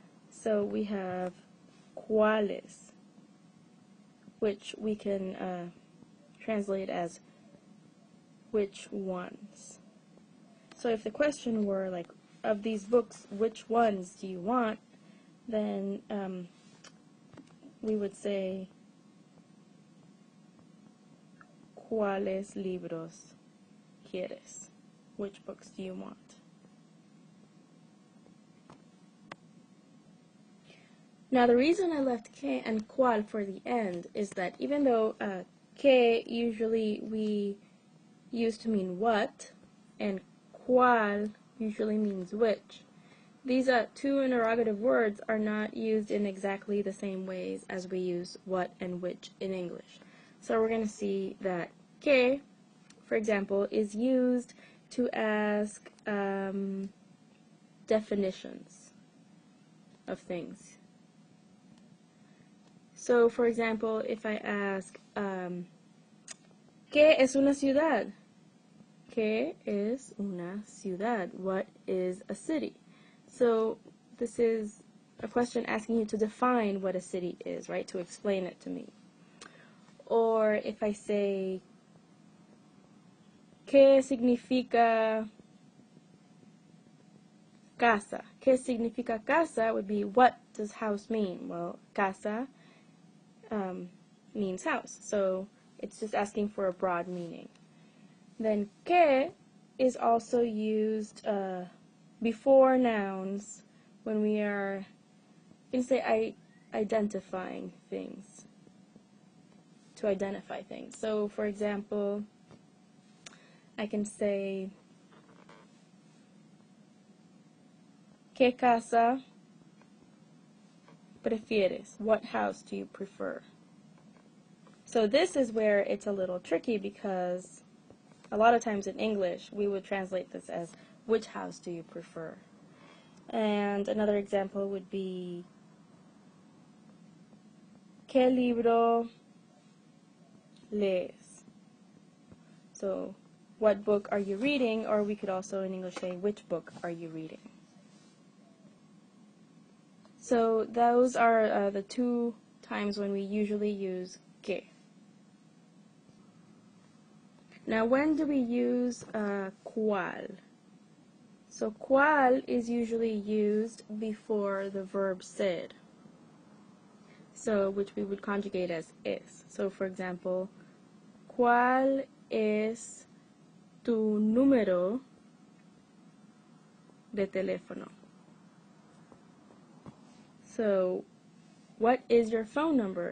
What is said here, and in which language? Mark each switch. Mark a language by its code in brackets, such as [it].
[en] So we have cuáles, which we can translate as which ones. So if the question were like, of these books, which ones do you want? [es] Then we would say ¿cuáles libros quieres? [en] Which books do you want? Now the reason I left ¿qué and cuál for the end is that even though ¿qué usually we use to mean what, and cuál usually means which, these two interrogative words are not used in exactly the same ways as we use what and which in English. So we're going to see that ¿qué, for example, is used to ask definitions of things. So, for example, if I ask, [es] ¿qué es una ciudad? ¿Qué es una ciudad? [en] What is a city? So, this is a question asking you to define what a city is, right? To explain it to me. Or if I say, [es] ¿qué significa casa? ¿Qué significa casa? [en] Would be, what does house mean? Well, casa means house, so it's just asking for a broad meaning. Then ¿qué is also used before nouns when we are, you can say, identifying things, to identify things. So, for example, I can say [es] ¿qué casa prefieres? [en] What house do you prefer? So this is where it's a little tricky because a lot of times in English we would translate this as which house do you prefer? And another example would be [es] ¿Qué libro lees? [en] So what book are you reading? Or we could also in English say which book are you reading? So those are the two times when we usually use que. Now when do we use cuál? So cuál is usually used before the verb ser. So which we would conjugate as es. So for example, [es] ¿cuál es tu número de teléfono? [en] So, what is your phone number?